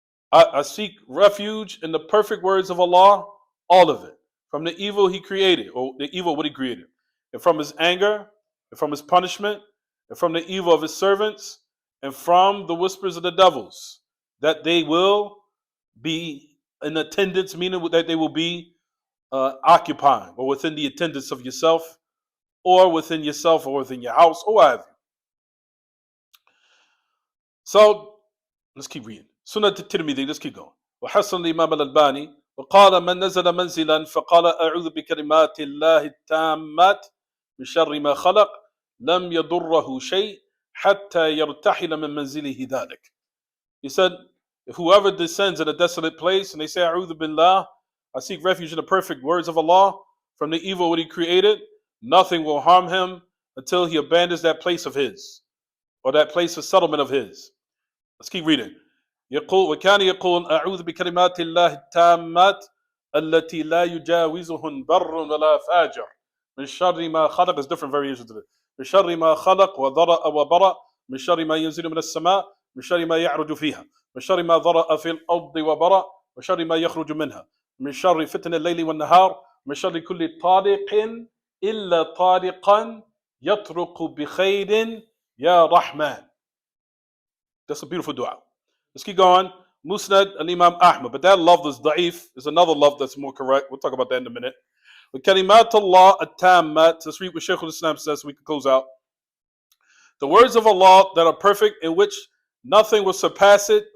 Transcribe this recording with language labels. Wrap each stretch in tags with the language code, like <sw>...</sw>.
<en>I seek refuge in the perfect words of Allah, all of it, from the evil He created, or the evil what He created, and from His anger, and from His punishment, and from the evil of His servants, and from the whispers of the devils, that they will be in attendance, meaning that they will be occupying, or within the attendance of yourself, or within yourself, or within your house, or whatever. So, let's keep reading. Sunnah at-Tirmidhi, let's keep going.</en> <ar>وحسن الإمام الألباني وقال من نزل منزلا فقال أعوذ بكلمات الله التامات من شر ما خلق لم يضره شيء حتى يرتحل من منزله ذلك.</ar> <en>He said, if whoever descends in a desolate place and they say</en> <ar>أعوذ بالله,</ar> <en>I seek refuge in the perfect words of Allah from the evil what He created, nothing will harm him until he abandons that place of his, or that place of settlement of his. Let's keep reading.</en> <ar>يقول وكان يقول أعوذ بكلمات الله التامات التي لا يجاوزهن بر ولا فاجر من شر ما خلق.</ar> <en>There's different variations of it.</en> <ar>من شر ما خلق وضرأ وبرأ من شر ما ينزل من السماء من شر ما يعرج فيها من شر ما ضرأ في الأرض وبرأ من شر ما يخرج منها من شر فتن الليل والنهار من شر كل طارق إلا طارقا يطرق بخير يا رحمن.</ar> <en>That's a beautiful dua. Let's keep going. Musnad al-Imam Ahmad. But that love is da'if. There's another love that's more correct. We'll talk about that in a minute.</en> <ar>وكلمات الله التامات.</ar> <en>Let's read what Shaykh al-Islam says so we can close out. The words of Allah that are perfect, in which nothing will surpass it.</en>